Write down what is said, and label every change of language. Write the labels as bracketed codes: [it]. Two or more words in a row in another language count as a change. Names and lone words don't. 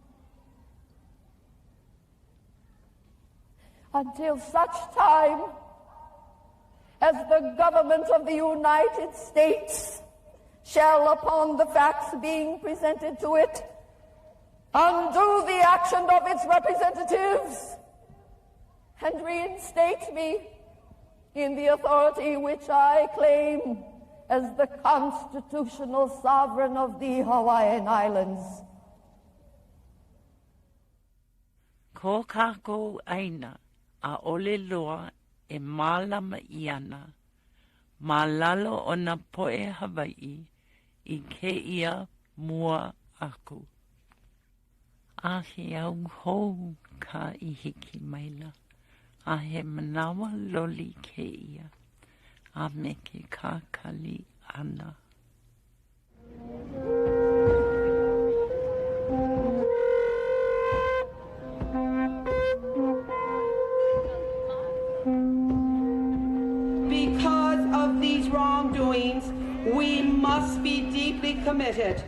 [en] until such time as the government of the United States shall, upon the facts being presented to it, undo the action of its representatives and reinstate me in the authority which I claim as the constitutional sovereign of the Hawaiian Islands. [haw] Ko kākou ʻāina a ole loa e mālama i ana, mālalo o nā poe Hawaiʻi i ke ia mua aku. A he au hou ka i hiki maila, a he manawa loli ke ia, a me ke kākali ana. [en] Because of these wrongdoings, we must be deeply committed